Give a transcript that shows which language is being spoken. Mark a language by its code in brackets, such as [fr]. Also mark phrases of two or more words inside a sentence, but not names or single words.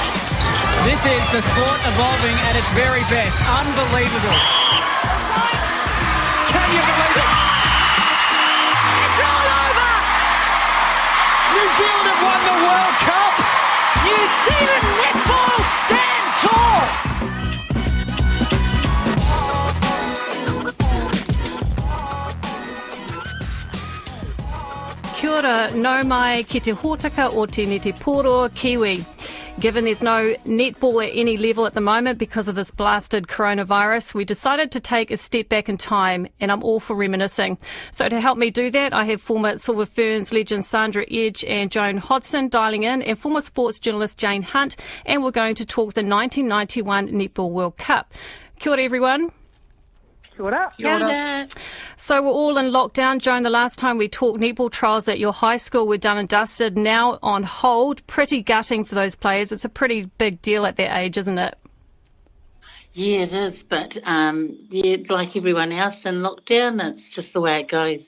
[en] This is the sport evolving at its very best. Unbelievable. Can you believe it? It's all over! New Zealand have won the World Cup! New Zealand netball stand tall! [mi] Kia ora, nau mai ki te hōtaka o tēnei te pōro Kiwi. [en] Given there's no netball at any level at the moment because of this blasted coronavirus, we decided to take a step back in time, and I'm all for reminiscing. So to help me do that, I have former Silver Ferns legend Sandra and Joan Hodson dialing in, and former sports journalist Jane Hunt, and we're going to talk the 1991 Netball World Cup. [mi] Kia ora, everyone. Kia ora. Kia ora. [en] So we're all in lockdown. Joan, the last time we talked, netball trials at your high school were done and dusted, now on hold. Pretty gutting for those players. It's a pretty big deal at their age, isn't it? Yeah, it is, but like everyone else in lockdown, it's just the way it goes.